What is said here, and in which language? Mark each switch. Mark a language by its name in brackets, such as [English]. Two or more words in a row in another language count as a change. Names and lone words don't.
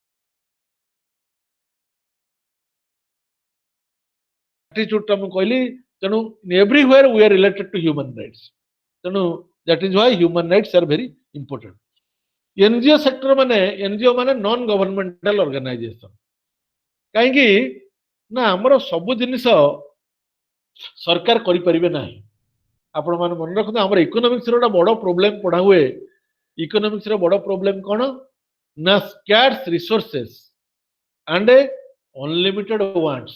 [Odia] ଆଟିଚ୍ୟୁଡ ଟା ମୁଁ କହିଲି [English] ତେଣୁ everywhere we are related to human rights. ତେଣୁ that is why human rights are very important. NGO sector ମାନେ NGO ମାନେ non governmental organisation. [Odia] କାହିଁକି ନା ଆମର ସବୁ ଜିନିଷ ସରକାର କରିପାରିବେ ନାହିଁ। ଆପଣ ମାନେ ମନେ ରଖନ୍ତୁ ଆମର ଇକୋନୋମିକ୍ସର ଗୋଟେ ବଡ଼ ପ୍ରୋବ୍ଲେମ ପଢା ହୁଏ। ଇକୋନୋମିକ୍ସର ବଡ଼ ପ୍ରୋବ୍ଲେମ କଣ ନା [English] scarce resources and unlimited wants.